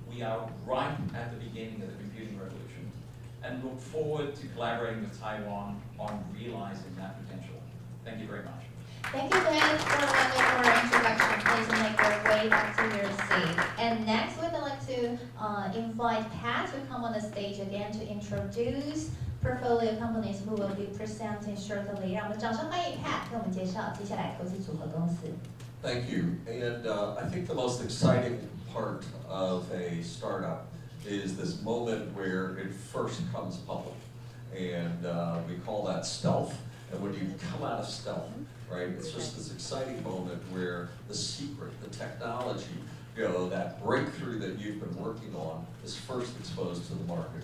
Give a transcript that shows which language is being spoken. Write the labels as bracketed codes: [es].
[en] We are right at the beginning of the computing revolution, and look forward to collaborating with Taiwan on realizing that potential. Thank you very much. Thank you, Ben, for a wonderful introduction. Please make your way back to your seat. And next, we'd like to invite Pat to come on the stage again to introduce portfolio companies who will be presenting shortly. [zh] 让我们掌声欢迎 Pat 给我们介绍接下来投资组合公司。 [en] Thank you. And I think the most exciting part of a startup is this moment where it first comes public. And we call that stealth. And when you come out of stealth, right, it's just this exciting moment where the secret, the technology, you know, that breakthrough that you've been working on is first exposed to the market.